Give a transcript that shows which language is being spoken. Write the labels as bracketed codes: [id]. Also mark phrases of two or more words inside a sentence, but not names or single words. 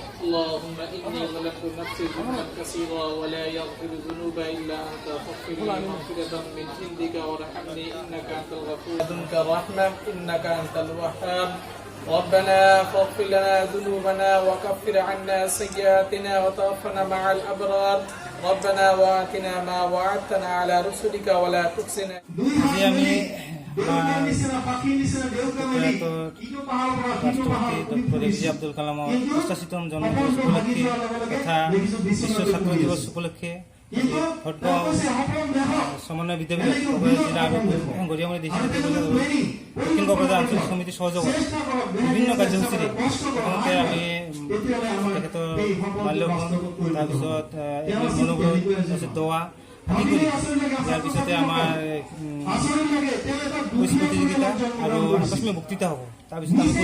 [ar] اللهم إني ظلمت نفسي ظلما كثيرا ولا يغفر الذنوب إلا أنت فاغفر لي مغفرة من عندك وارحمني إنك أنت الغفور لدنك الرحمة إنك أنت الوهاب ربنا فاغفر لنا ذنوبنا وكفر عنا سيئاتنا وتوفنا مع الأبرار ربنا وآتنا ما وعدتنا على رسلك ولا تخزنا [as] রাষ্ট্রপতি ডক্টর এপিজে আব্দুল কালামৰ ৮৫তম জন্মদিবস উপলক্ষে তথা বিশ্ব ছাত্ৰ দিৱস উপলক্ষে ভটগাঁও সমন্বয় বিদ্যাপীঠ জিলা আৰু গৰিয়ামাৰী ডিষ্ট্ৰিক্ট দক্ষিণ কক্ৰঝাৰ আঞ্চলিক সমিতিৰ সহযোগত বিভিন্ন কাৰ্যসূচীৰে প্ৰথমতে আমি তেখেতৰ মাল্যগ্ৰহণ তাৰপিছত মনোগ্ৰহ তাৰপিছত দোৱা আদি কৰি ইয়াৰ পিছতে আমাৰ কুইজ প্ৰতিযোগিতা আৰু আকস্মিক বক্তৃতা হ'ব তাৰপিছত আমি